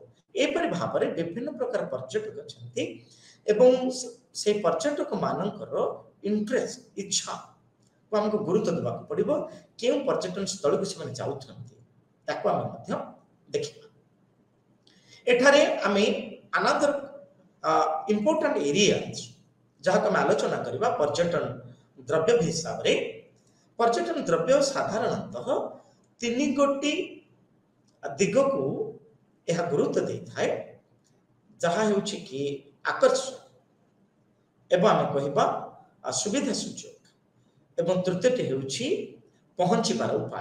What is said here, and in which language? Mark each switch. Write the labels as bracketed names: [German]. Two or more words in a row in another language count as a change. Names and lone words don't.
[Odia] ଏପରି ଭାବରେ ବିଭିନ୍ନ ପ୍ରକାର ପର୍ଯ୍ୟଟକ ଅଛନ୍ତି ଏବଂ সেই ପର୍ଯ୍ୟଟକ ମାନଙ୍କର ଇଣ୍ଟରେଷ୍ଟ, ଇଚ୍ଛାକୁ ଆମକୁ ଗୁରୁତ୍ୱ ଦେବାକୁ ପଡ଼ିବ। କେଉଁ ପର୍ଯ୍ୟଟନ ସ୍ଥଳକୁ ସେମାନେ ଯାଉଛନ୍ତି ତାକୁ ଆମେ ମଧ୍ୟ ଦେଖିବା। ଏଠାରେ ଆମେ [English] another important areas [Odia] ଯାହାକୁ ଆମେ ଆଲୋଚନା କରିବା ପର୍ଯ୍ୟଟନ ଦ୍ରବ୍ୟ ହିସାବରେ। ପର୍ଯ୍ୟଟନ ଦ୍ରବ୍ୟ ସାଧାରଣତଃ ତିନି ଗୋଟି ଦିଗକୁ ଏହା ଗୁରୁତ୍ୱ ଦେଇଥାଏ, ଯାହା ହେଉଛି କି ଆକର୍ଷଣ ଏବଂ ଆମେ କହିବା ସୁବିଧା ସୁଯୋଗ ଏବଂ ତୃତୀୟଟି ହେଉଛି ପହଞ୍ଚିବାର ଉପାୟ।